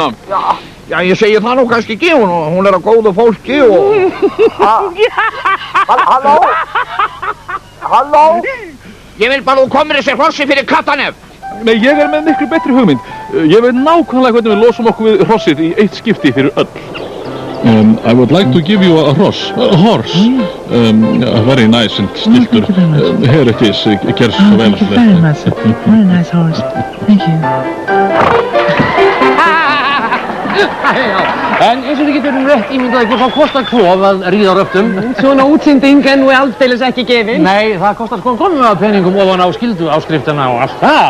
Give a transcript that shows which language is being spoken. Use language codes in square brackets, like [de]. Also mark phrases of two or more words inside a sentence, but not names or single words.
[is] Já, ég segi það nú kannski ekki, hún er að góðu fólki og... Halló? Halló? Ég vil bara þú komir þessi hrossi fyrir Katanef. Nei, ég er með miklu betri hugmynd. Ég veit nákvæmlega hvernig við losum okkur við hrossið í eitt skipti fyrir öll. [en] I would like to give you a horse. Very nice and stiltur. Here it is. [is] Gerð svo vel. [en] Very nice. Very nice horse. Thank you. [is] En eins og þið getur rétt ímyndað ykkur þá kostar klof að ríða á röftum. Svona útsending er nú aldeilis ekki gefin. Nei, það kostar sko komum við að peningum ofan á skildu áskriftina og allt það.